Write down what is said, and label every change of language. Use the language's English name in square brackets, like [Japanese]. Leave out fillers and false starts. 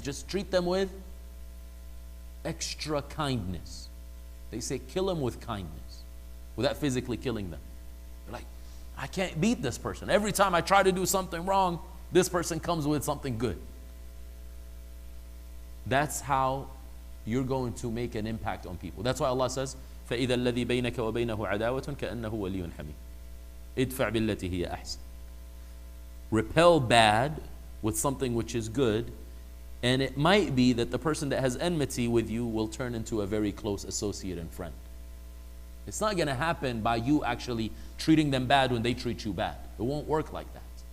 [English] Just treat them with extra kindness. They say, kill them with kindness, without physically killing them. They're like, I can't beat this person. Every time I try to do something wrong, this person comes with something good. That's how you're going to make an impact on people. That's why Allah says, [Arabic] فَإِذَا الَّذِي بَيْنَكَ وَبَيْنَهُ عَدَاوَةٌ كَأَنَّهُ وَلِيٌّ حَمِيمٌ ادْفَعْ بِالَّتِي هِيَ أَحْسَنُ. [English] Repel bad with something which is good, and it might be that the person that has enmity with you will turn into a very close associate and friend. It's not going to happen by you actually treating them bad when they treat you bad. It won't work like that.